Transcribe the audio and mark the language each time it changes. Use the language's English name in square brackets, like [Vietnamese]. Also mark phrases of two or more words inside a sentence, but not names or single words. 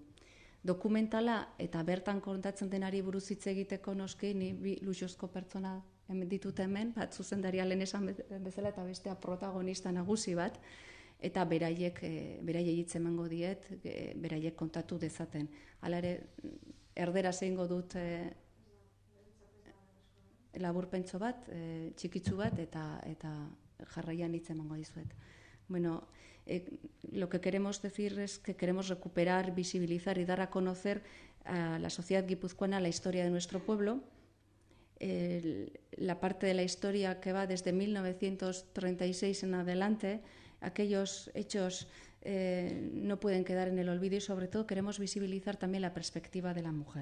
[Basque] Dokumentala eta bertan kontatzen denari buruz hitz egiteko noski, ni bi luxuzko pertsona ditut hemen, bat zuzendaria lehen esan bezala eta bestea protagonista nagusi bat, eta beraiek hitz emango diet, beraiek kontatu dezaten. Hala ere, erderaz egingo dut laburpentso bat, txikitsu bat, eta jarraian hitz emango dizuet. [Spanish] Bueno, lo que queremos decir es que queremos recuperar, visibilizar y dar a conocer a la sociedad guipuzcoana la historia de nuestro pueblo. La parte de la historia que va desde 1936 en adelante, aquellos hechos no pueden quedar en el olvido y sobre todo queremos visibilizar también la perspectiva de la mujer.